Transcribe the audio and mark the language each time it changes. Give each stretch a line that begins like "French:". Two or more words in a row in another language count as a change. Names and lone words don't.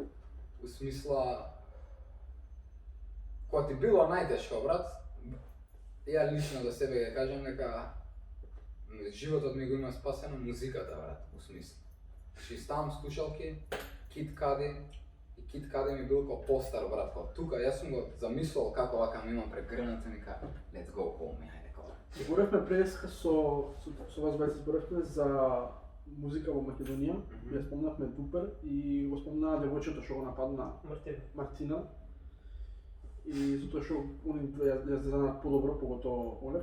Macedonian: У смисла, кога ти било најтешко, брат, ја лично за себе ќе кажам дека животот ми го има спасено музиката, брат, у смисла. Значи ставам слушалки, Kid Cudi, и Kid Cudi ми бил како постар, брат, како тука, јас сум го замислил како вака ми имам прегрната ми кажа,
English: let's go home,
Macedonian: хајде како. Зборевме преска со вас двајца зборевме за музика во Македонија, ја спомнавме Дупер и го спомнаа девојчето што го нападна Мартина. И затоа што они ја знаат подобро, поготово Олег.